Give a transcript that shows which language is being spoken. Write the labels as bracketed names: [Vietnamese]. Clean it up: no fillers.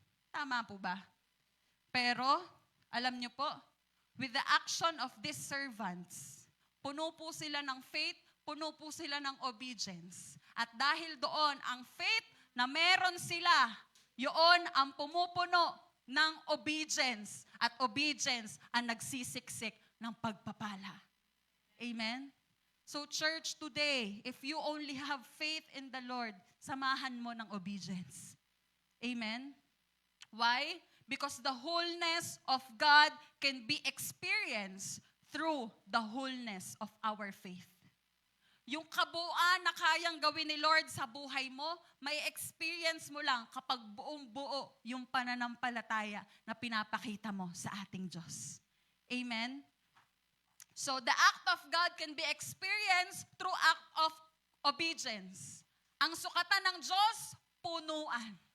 [Filipino] Tama po ba? Pero, alam nyo po, [English] with the action of these servants, [Filipino] puno po sila ng faith, puno po sila ng obedience. At dahil doon, ang faith na meron sila, yun ang pumupuno ng obedience. At obedience ang nagsisiksik ng pagpapala. Amen? [English] So church, today, if you only have faith in the Lord, [Filipino] samahan mo ng obedience. [English] Amen? Why? Because the wholeness of God can be experienced through the wholeness of our faith. [Filipino] Yung kabuuan na kayang gawin ni Lord sa buhay mo, may experience mo lang kapag buong-buo yung pananampalataya na pinapakita mo sa ating Diyos. Amen? [English] So the act of God can be experienced through act of obedience. [Filipino] Ang sukatan ng Diyos, punuan.